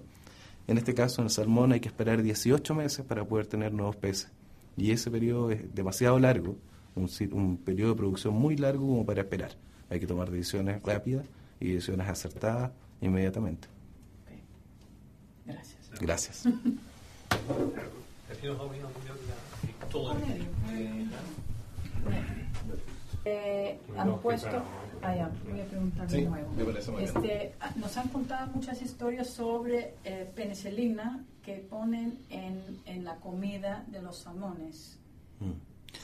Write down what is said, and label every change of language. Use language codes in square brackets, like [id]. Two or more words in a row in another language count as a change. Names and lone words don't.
[es] En este caso, en el salmón hay que esperar 18 meses para poder tener nuevos peces. Y ese periodo es demasiado largo, un periodo de producción muy largo como para esperar. Hay que tomar decisiones rápidas y decisiones acertadas inmediatamente. Okay. Gracias. Gracias. [nl] Heb je nog al iemand die tollen? [es] Han puesto... voy a preguntar de nuevo. Me parece muy bien. Nos han contado muchas historias sobre penicilina que ponen en la comida de los salmones.